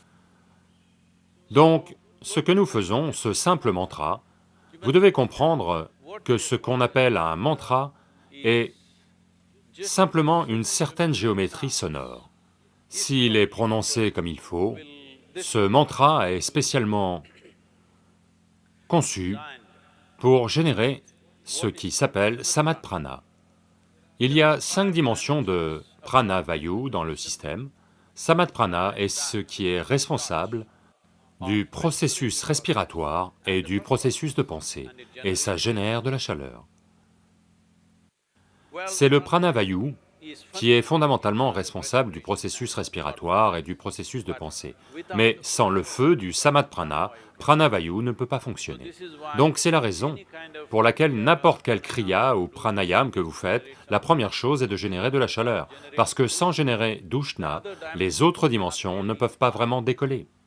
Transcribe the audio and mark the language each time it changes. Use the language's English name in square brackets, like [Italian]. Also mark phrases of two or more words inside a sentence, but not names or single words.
[French] Donc, ce que nous faisons, ce simple mantra, vous devez comprendre que ce qu'on appelle un mantra est simplement une certaine géométrie sonore. S'il est prononcé comme il faut, ce mantra est spécialement conçu pour générer ce qui s'appelle samadprana. Il y a 5 dimensions de [Sanskrit] प्राण वायु [French] dans le système. Samadprana est ce qui est responsable du processus respiratoire et du processus de pensée, et ça génère de la chaleur. C'est le [Sanskrit] प्राण वायु [French] qui est fondamentalement responsable du processus respiratoire et du processus de pensée. Mais sans le feu du samadprana, pranavayu ne peut pas fonctionner. Donc c'est la raison pour laquelle n'importe quelle kriya ou pranayam que vous faites, la première chose est de générer de la chaleur, parce que sans générer d'ushna, les autres dimensions ne peuvent pas vraiment décoller.